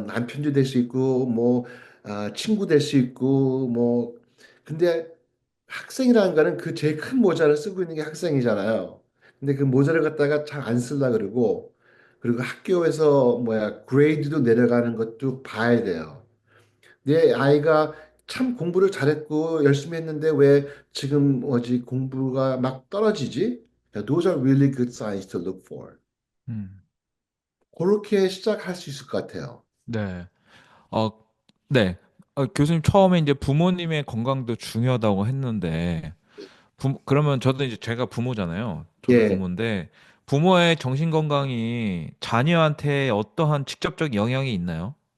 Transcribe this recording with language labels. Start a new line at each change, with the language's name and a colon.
Korean: 남편도 될 수 있고 뭐 친구 될 수 있고 뭐 근데 학생이라는 거는 그 제일 큰 모자를 쓰고 있는 게 학생이잖아요. 근데 그 모자를 갖다가 잘 안 쓰려 그러고 그리고 학교에서 그레이드도 내려가는 것도 봐야 돼요. 내 아이가 참 공부를 잘했고 열심히 했는데 왜 지금 공부가 막 떨어지지?
English: Those are really good signs to look for. 음,
Korean: 그렇게 시작할 수 있을 것 같아요. 네. 어, 네. 교수님 처음에 이제 부모님의 건강도 중요하다고 했는데, 그러면 저도 이제 제가 부모잖아요. 저도 예, 부모인데, 부모의 정신 건강이 자녀한테 어떠한 직접적 영향이 있나요?